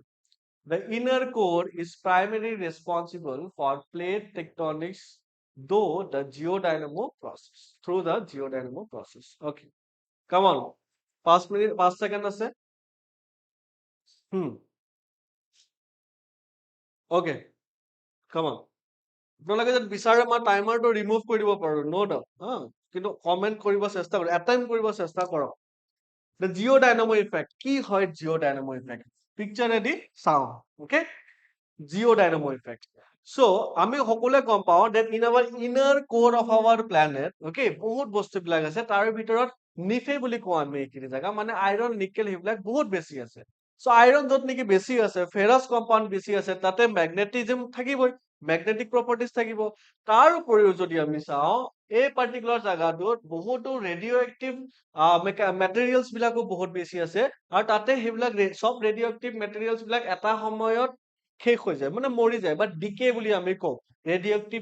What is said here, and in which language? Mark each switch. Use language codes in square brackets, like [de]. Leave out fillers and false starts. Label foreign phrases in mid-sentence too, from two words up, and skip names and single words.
[en] The inner core is primarily responsible for plate tectonics though the geodynamo process through the geodynamo process okay come on 5 minute 5 second আছে okay come on [as] আপোনালোকে যদি বিচাৰে মই টাইমাৰটো ৰিমুভ কৰি দিব পাৰো [en] no doubt [as] কিন্তু কমেন্ট কৰিব চেষ্টা কৰক এটেম্প কৰিব চেষ্টা কৰক [en] the geodynamo effect [as] কি হয় [en] geodynamo effect [as] পিকচাৰ এদি চাও [en] okay geodynamo effect so [as] আমি সকলোৱে গম পাও [en] that in our inner core of our planet okay [as] বহুত বস্তু বিলাক আছে তাৰ ভিতৰত নিফে বুলি কোৱা আমি এইখিনি জায়গা মানে [en] iron nickel [as] হিবিলাক বহুত বেছি আছে so আইৰন যত নেকি বেছি আছে [en] ferrous compound [as] বেছি আছে তাতে ম্যাগনেটিজম থাকিবই [en] magnetic properties [as] থাকিব তাৰ উপৰিও যদি আমি চাও এই পাৰ্টিকুলাৰ জায়গাটোত বহুতো [en] radio active materials [as] বিলাকো বহুত বেছি আছে আৰু তাতে সেইবিলাক সব [en] radio active materials [as] বিলাক এটা সময়ত শেষ হৈ যায় মানে মৰি যায় বা ডিকে বুলি আমি কওঁ ৰেডিঅ'এক্টিভ